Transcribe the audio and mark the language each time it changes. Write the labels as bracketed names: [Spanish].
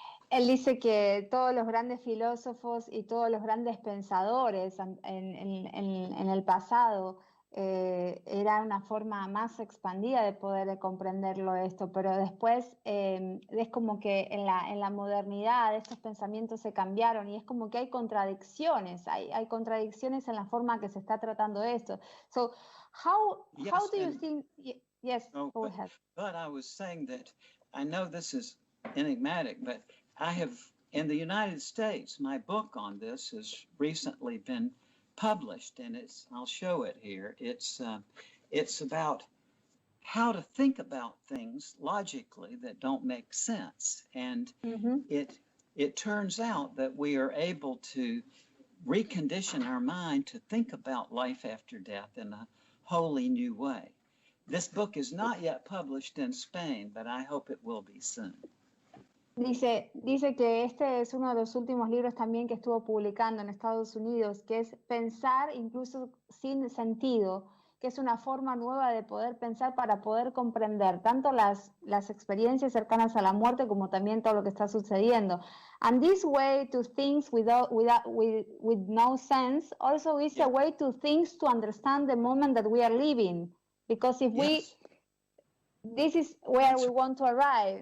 [Spanish] Él dice que todos los grandes filósofos y todos los grandes pensadores en el pasado era una forma más expandida de poder comprenderlo esto, pero después es como que en la modernidad estos pensamientos se cambiaron y es como que hay contradicciones en la forma que se está tratando esto. [English] So, how do you think? Yes, go ahead. But I was saying that I know this is enigmatic, but I have, in the United States, my book on this has recently been published, and I'll show it here. It's about how to think about things logically that don't make sense. And it turns out that we are able to recondition our mind to think about life after death in a wholly new way. This book is not yet published in Spain, but I hope it will be soon. [Spanish] Dice que este es uno de los últimos libros también que estuvo publicando en Estados Unidos, que es pensar incluso sin sentido, que es una forma nueva de poder pensar para poder comprender tanto las experiencias cercanas a la muerte como también todo lo que está sucediendo. [English] And this way to things with no sense also is a way to things to understand the moment that we are living. Because if this is where we want to arrive.